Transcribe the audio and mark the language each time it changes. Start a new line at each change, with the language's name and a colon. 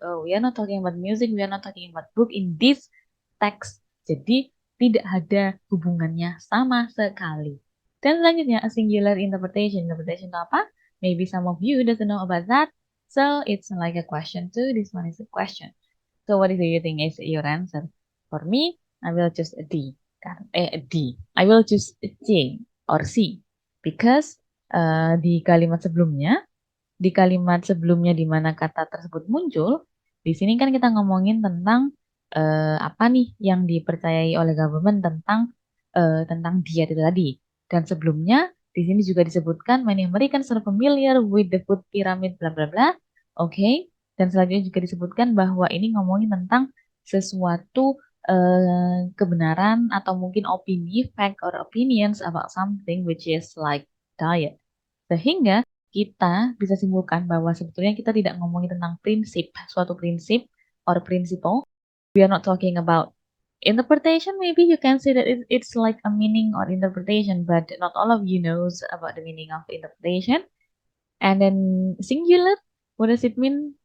English: Oh, we are not talking about music, we are not talking about book in this text.
Indonesian: Jadi, tidak ada hubungannya sama sekali. Dan selanjutnya,
English: a singular interpretation.
Indonesian: Interpretation itu apa?
English: Maybe some of you doesn't know about that. So, it's like a question too. This one is a question. So, what do you think is your answer? For me, I will choose a D. A D. I will choose a C or C.
Indonesian: Because di kalimat sebelumnya di mana kata tersebut muncul, di sini kan kita ngomongin tentang apa nih yang dipercayai oleh government tentang diet itu tadi. Dan sebelumnya di sini juga disebutkan
English: many Americans are familiar with the food pyramid bla bla
Indonesian: bla. Oke. Dan selanjutnya juga disebutkan bahwa ini ngomongin tentang sesuatu kebenaran atau mungkin opini,
English: fact or opinions about something which is like diet.
Indonesian: Sehingga kita bisa simpulkan bahwa sebetulnya kita tidak ngomongin tentang suatu prinsip
English: or principle. We are not talking about interpretation. Maybe you can say that it's like a meaning or interpretation, but not all of you knows about the meaning of interpretation. And then singular, what does it mean?